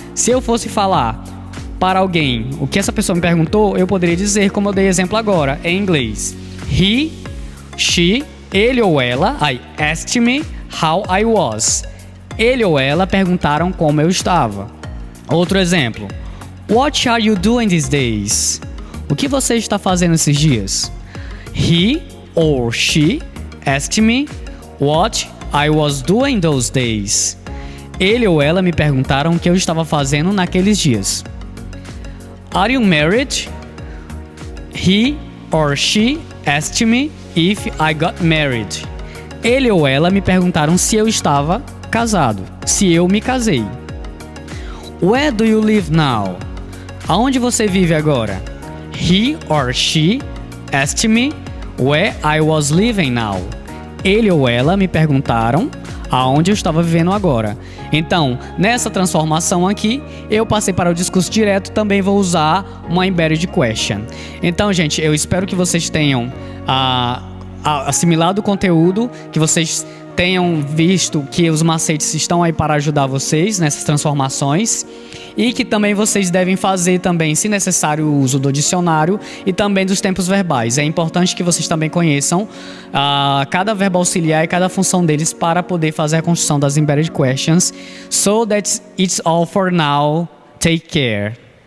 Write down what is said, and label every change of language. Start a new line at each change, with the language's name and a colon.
Portuguese: Se eu fosse falar para alguém o que essa pessoa me perguntou, eu poderia dizer, como eu dei exemplo agora, em inglês.
English: He, she,
Portuguese: ele ou ela,
English: I asked me how I was.
Portuguese: Ele ou ela perguntaram como eu estava. Outro exemplo.
English: What are you doing these days?
Portuguese: O que você está fazendo esses dias?
English: He or she asked me what I was doing those days.
Portuguese: Ele ou ela me perguntaram o que eu estava fazendo naqueles dias.
English: Are you married? He or she asked me if I got married.
Portuguese: Ele ou ela me perguntaram se eu estava casado, se eu me casei.
English: Where do you live now?
Portuguese: Aonde você vive agora?
English: He or she asked me where I was living now.
Portuguese: Ele ou ela me perguntaram aonde eu estava vivendo agora. Então, nessa transformação aqui, eu passei para o discurso direto, também vou usar uma embedded question. Então, gente, eu espero que vocês tenham assimilado o conteúdo, que vocês tenham visto que os macetes estão aí para ajudar vocês nessas transformações e que também vocês devem fazer também, se necessário, o uso do dicionário e também dos tempos verbais. É importante que vocês também conheçam cada verbo auxiliar e cada função deles para poder fazer a construção das embedded questions.
English: So that's it's all for now. Take care.